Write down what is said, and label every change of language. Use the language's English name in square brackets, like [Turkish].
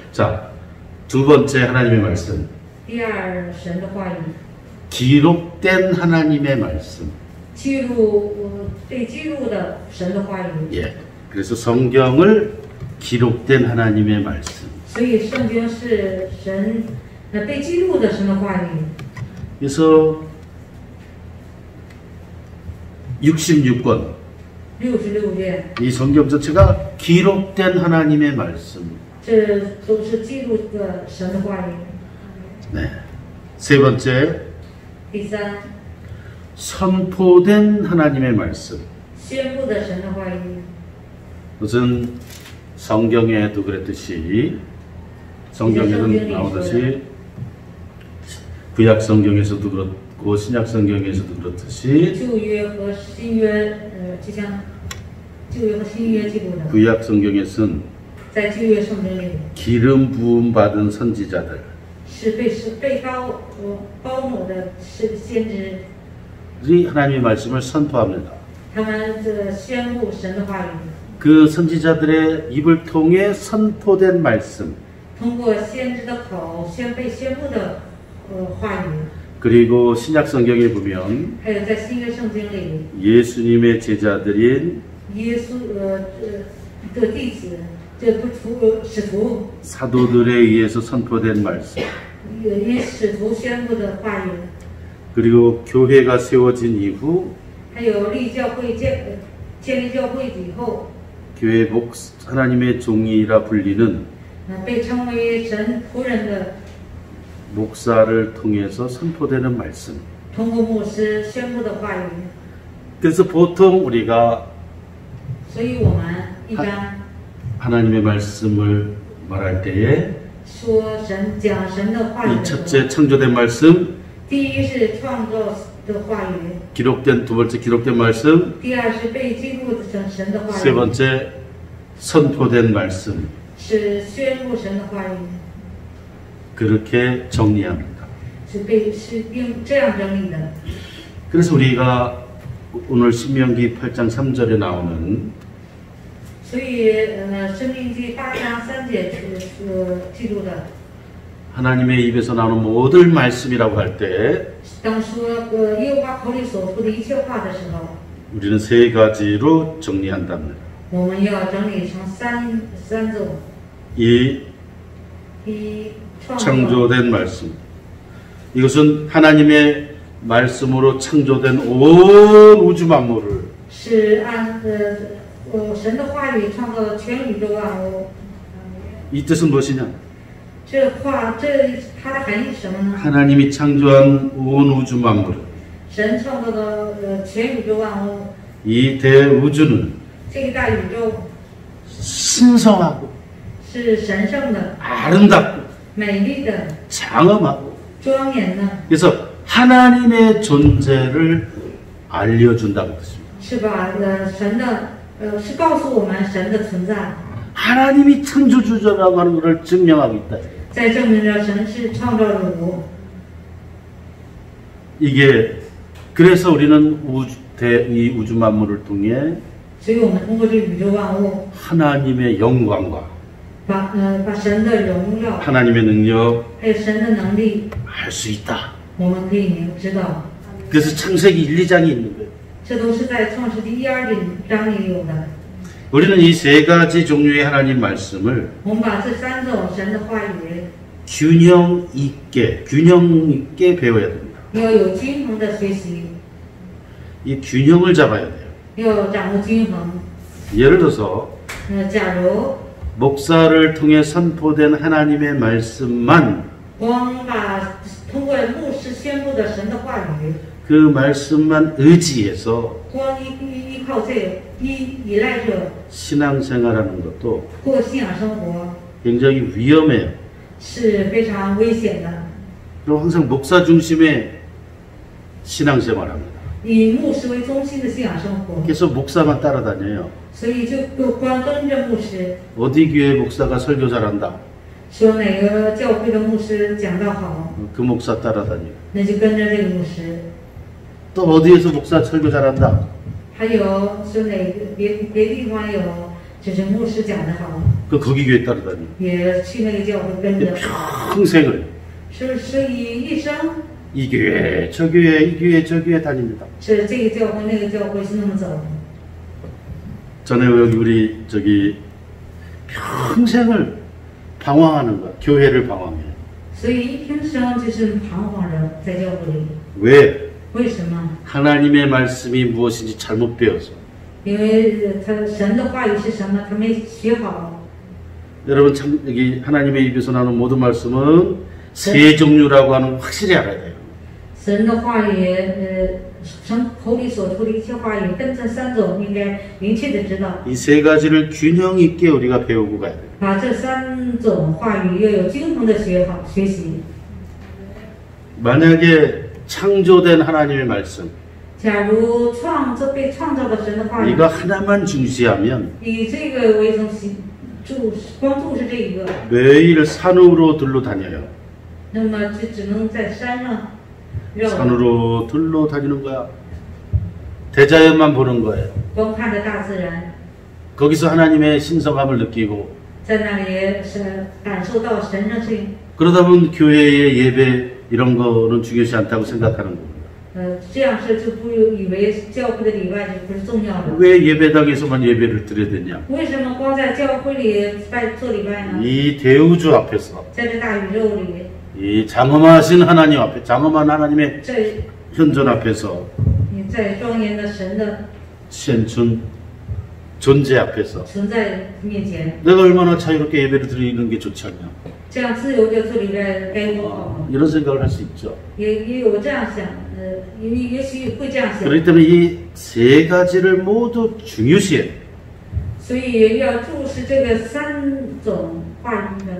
[Korean] 자, 두 번째 하나님의 말씀. [Chinese] 第二，神的话语 [Korean] 기록된 하나님의 말씀. [Chinese] 记录被记录的神的话语， [Korean] 예. 그래서 성경을 기록된 하나님의 말씀. [Chinese] 所以圣经是神被记录的神的话语。 [Korean] 그래서 66권 [Chinese] 66遍， [Korean] 이 성경 전체가 기록된 하나님의 말씀. [Chinese] 这都是记录的神的话语。 [Korean] 네. 세 번째 [Chinese] 第三， [Korean] 선포된 하나님의 말씀. [Chinese] 宣布的神的话语。 [Korean] 무슨 성경에도 그랬듯이 성경에도 나오듯이 구약 성경에서도 그렇고 신약 성경에서도 그렇듯이 [Chinese] 旧约和新约，就像旧约和新约记录的， [Korean] 구약 성경에서는 [Chinese] 在旧约圣经里 [Korean] 기름 부음 받은 선지자들 [Chinese] 是被包抹的是先知， [Korean] 이 하나님의 말씀을 선포합니다. [Chinese] 他们宣布神的话语， [Korean] 그 선지자들의 입을 통해 선포된 말씀, [Chinese] 通过先知的口被宣布的话语， [Korean] 그리고 신약 성경에 보면 [Chinese] 还有在新约圣经里， [Korean] 예수님의 제자들인 [Chinese] 耶稣的弟子，这不使徒， [Korean] 사도들에 의해서 선포된 말씀, [Chinese] 因使徒宣布的话语， [Korean] 그리고 교회가 세워진 이후 [Chinese] 还有立教会建立教会以后， [Korean] 교회 하나님의 종이라 불리는 [Chinese] 被称为神仆人的， [Korean] 목사를 통해서 선포되는 말씀. [Chinese] 通过牧师宣布的话语。 [Korean] 그래서 보통 우리가 [Chinese] 所以我们一般 [Korean] 하나님의 말씀을 말할 때에 [Chinese] 说讲神的话语 [Korean] 이 [Chinese] 的时候， [Korean] 첫째 창조된 말씀, [Chinese] 第一是创造的话语， [Korean] 기록된 두 번째 기록된 말씀, [Chinese] 第二是被记录的神的话 [Korean] 세 [Chinese] 语， [Korean] 번째 선포된 말씀. [Chinese] 是宣布神的话语， [Korean] 그렇게 정리합니다. [Chinese] 是用这样整理的。 [Korean] 그래서 우리가 오늘 신명기 8장 3절에 나오는 [Chinese] 所以申命记8章3节记录的， [Korean] 하나님의 입에서 나오는 모든 말씀이라고 할 때 [Chinese] 当说耶和华口里所说的一切话的时候， [Korean] 우리는 세 가지로 정리한답니다. [Chinese] 我们要整理成三种： [Korean] 이 [Chinese] 一创造， [Korean] 창조된 말씀. 이것은 하나님의 말씀으로 창조된 온 우주 만물을 [Chinese] 是按神的话语创造全宇宙万物。 [Korean] 이 뜻은 무엇이냐? [Chinese] 它的含义是什么呢？ [Korean] 하나님이 창조한 온 우주 만물을 [Chinese] 神创造的全宇宙万物， [Korean] 이 대우주는 [Chinese] 这个大宇宙 [Korean] 신성하고 [Chinese] 是神圣的、 [Korean] 아름답고 [Chinese] 美丽的、 [Korean] 장엄하고 [Chinese] 庄严的， [Korean] 그래서 하나님의 존재를 알려준다고 뜻입니다. [Chinese] 是把神的是告诉我们神的存在， [Korean] 하나님이 창조주라고 하는 것을 증명하고 있다. [Chinese] 在证明着神是创造主。 [Korean] 이게 그래서 우리는 이 우주 만물을 통해 [Chinese] 所以我们通过这宇宙万物， [Korean] 하나님의 영광과 [Chinese] 把神的荣耀， [Korean] 하나님의 능력 [Chinese] 还有神的能力， [Korean] 알 수 있다. [Chinese] 我们可以知道。 [Korean] 그래서 창세기 1, 2장이 있는 거예요. [Chinese] 这都是在创世纪1、2章里有的。 [Korean] 우리는 이 세 가지 종류의 하나님 말씀을 [Chinese] 我们把这3种神的话语 [Korean] 균형 있게 배워야 됩니다. [Chinese] 要有均衡的学习， [Korean] 이 균형을 잡아야 돼요. [Chinese] 要掌握均衡。 [Korean] 예를 들어서 [Chinese] 假如 [Korean] 목사를 통해 선포된 하나님의 말씀만 [Chinese] 光通过牧师宣布的神的话语， [Korean] 그 말씀만 의지해서 [Chinese] 光依靠这依赖着 [Korean] 신앙생활하는 것도 [Chinese] 过信仰生活 [Korean] 굉장히 위험해요. [Chinese] 是非常危险的。 [Korean] 그리고 항상 목사 중심의 신앙생활합니다. [Chinese] 以牧师为中心的信仰生活， [Korean] 그래서 목사만 따라다녀요. [Chinese] 所以就光跟着牧师， [Korean] 어디 교회 목사가 설교 잘한다. [Chinese] 说哪个教会的牧师讲道好， [Korean] 그 목사 따라다녀요. [Chinese] 那就跟着这个牧师。 [Korean] 또 어디에서 목사 설교 잘한다. [Chinese] 还有说哪个别地方有，就是牧师讲的好， [Korean] 그 거기 교회 따라다녀요. [Chinese] 也去那个教会跟着。 [Korean] 평생을 [Chinese] 是以一生 [Korean] 이 교회 저 교회 이 교회 저 교회 다닙니다. [Chinese] 是这个教会那个教会是那么走。 [Korean] 전에 여기 우리 평생을 방황하는 거야. 교회를 방황해. [Chinese] 所以一平生就是彷徨着在教会里。 [Korean] 왜? [Chinese] 为什么？ [Korean] 하나님의 말씀이 무엇인지 잘못 배워서. [Chinese] 因为神的话语是什么，他没学好。 [Korean] 여러분 참 여기 하나님의 입에서 나오는 모든 말씀은 세 종류라고 하는 거 확실히 알아야 돼요. [Chinese] 神的话语，神口里所出的一切话语，跟这3种应该明确的知道。 [Korean] 이 세 가지를 균형 있게 우리가 배우고 가야 돼요. [Chinese] 把这3种话语要有均衡的学习。 [Korean] 만약에 창조된 하나님의 말씀 [Chinese] 假如被创造的神的话语， [Korean] 이거 하나만 중시하면 [Chinese] 以这个为中心，光注视这一个， [Korean] 매일 산으로 들러 다녀요. [Chinese] 那么就只能在山上绕， [Korean] 산으로 들러 다니는 거야. 대자연만 보는 거예요. [Chinese] 光看着大自然， [Korean] 거기서 하나님의 신성함을 느끼고 [Chinese] 在那里是感受到神圣性。 [Korean] 그러다 보면 교회의 예배 이런 거는 중요시 않다고 생각하는 겁니다. [Chinese] 这样是就不以为教会的礼拜就不是重要的。 [Korean] 왜 예배당에서만 예배를 드려야 되냐? [Chinese] 为什么光在教会里做礼拜呢？ [Korean] 이 대우주 앞에서 [Chinese] 在这大宇宙里， [Korean] 이 장엄하신 하나님 앞에 장엄한 하나님의 [Chinese] 在 [Korean] 현존 앞에서 [Chinese] 你在庄严的神的 [Korean] 현존 존재 앞에서 [Chinese] 存在面前， [Korean] 내가 얼마나 자유롭게 예배를 드리는 게 좋지 않냐? [Chinese] 这样自由的做礼拜该多好吗？ [Korean] 이런 생각을 할 수 있죠. [Chinese] 也有这样想，也许会这样想。 [Korean] 그렇기 때문에 이 세 가지를 모두 중요시해. [Chinese] 所以要注视这个三种话语的，